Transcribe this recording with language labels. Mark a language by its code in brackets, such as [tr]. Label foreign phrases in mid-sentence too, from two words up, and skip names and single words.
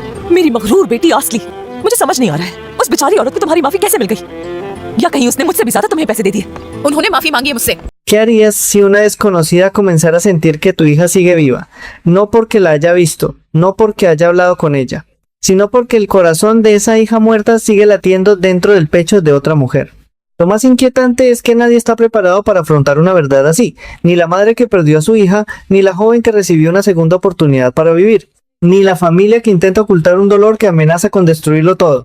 [hi] मेरी मगरूर बेटी आसली, मुझे समझ नहीं आ रहा है उस बेचारी औरत को तुम्हारी माफी कैसे मिल गई, या कहीं उसने मुझसे भी ज्यादा तुम्हें पैसे दे दिए। उन्होंने माफी मांगी है मुझसे। [es] ¿Qué harías si una desconocida comenzara a sentir que tu hija sigue viva? No porque la haya visto, no porque haya hablado con ella, sino porque el corazón de esa hija muerta sigue latiendo dentro del pecho de otra mujer. Lo más inquietante es que nadie está preparado para afrontar una verdad así, ni la madre que perdió a su hija, ni la joven que recibió una segunda oportunidad para vivir, ni la familia que intenta ocultar un dolor que amenaza con destruirlo todo.